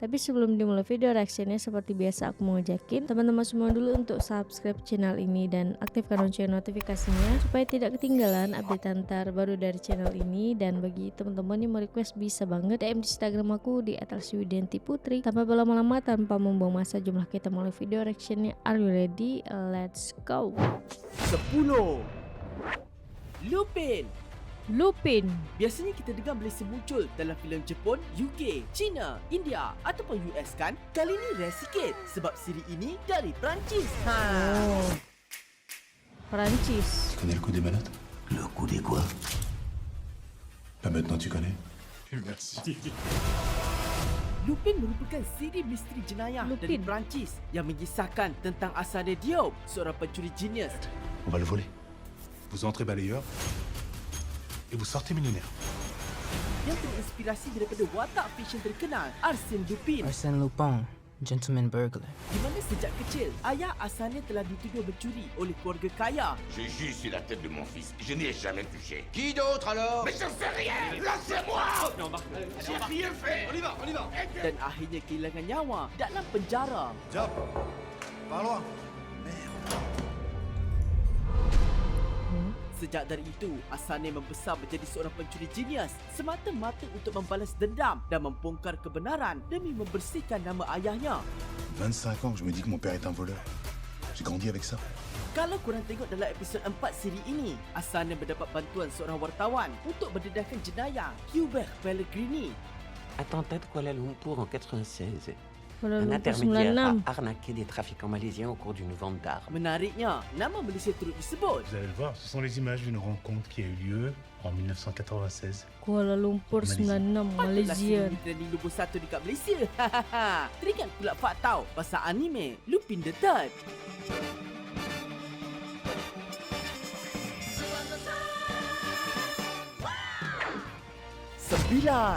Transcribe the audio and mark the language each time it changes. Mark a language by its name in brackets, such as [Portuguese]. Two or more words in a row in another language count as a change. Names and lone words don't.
[Indonesian] Tapi sebelum dimulai video reactionnya, seperti biasa aku mau ngajakin teman-teman semua dulu untuk [English] subscribe channel [Indonesian] ini dan aktifkan lonceng notifikasinya supaya tidak ketinggalan update terbaru dari channel ini. Dan bagi teman-teman yang mau request, bisa banget DM di Instagram aku di @Widianti Putri. Tanpa berlama-lama, tanpa membuang masa, jumlah kita mulai video reactionnya. [English] Are you ready? Let's go. [Malay] 10. Lupin. Lupin. Biasanya kita dengar Malaysia muncul dalam filem Jepun, UK, China, India ataupun US kan? Kali ni rare sikit sebab siri ini dari Perancis. Oh, Perancis. [French] Tu connais le coup des menottes? Le coup des quoi? Pas maintenant tu connais? Merci. [Malay] Lupin merupakan siri misteri jenayah dari Lupin. Perancis yang mengisahkan tentang asalnya Diop, seorang pencuri genius. [French] On va le voler. Vous entrez balayeur et vous sortez millionnaire. [Malay] Yang terinspirasi daripada watak fiksyen terkenal Arsène Lupin, Arsène Lupin, [English] gentleman burglar. [Malay] di mana sejak kecil ayah asalnya telah dituduh mencuri oleh keluarga kaya. [French] J'ai juste eu la tête de mon fils. Je n'y ai jamais touché. Qui d'autre alors? Mais je fais rien. Lâchez-moi. J'ai rien fait. On y va, on y va. [Malay] Dan akhirnya kehilangan nyawa dalam penjara. Job. Par loin. Sejak dari itu, Asane membesar menjadi seorang pencuri genius semata-mata untuk membalas dendam dan membongkar kebenaran demi membersihkan nama ayahnya. [French] 25 ans que je me dis que mon père est un voleur. J'ai grandi avec ça. [Malay] Kalau korang tengok dalam episod 4 siri ini, Asane mendapat bantuan seorang wartawan untuk mendedahkan jenayah Hubert Pellegrini. [French] Attentat de Kuala Lumpur en 96. Kuala Un Lumpur intermédiaire 96. a arnaqué des trafiquants malaisiens au cours d'une vente d'armes. [Malay] Menariknya, nama Malaysia turut disebut. [French] Vous allez le voir, ce sont les images d'une rencontre qui a eu lieu en 1996. [Malay] Kuala Lumpur Malaysia. 96, Patutlah Malaysia. siri trending nombor 1 dekat Malaysia. Teringat pula faktau pasal anime Lupin the Third. Sembilan.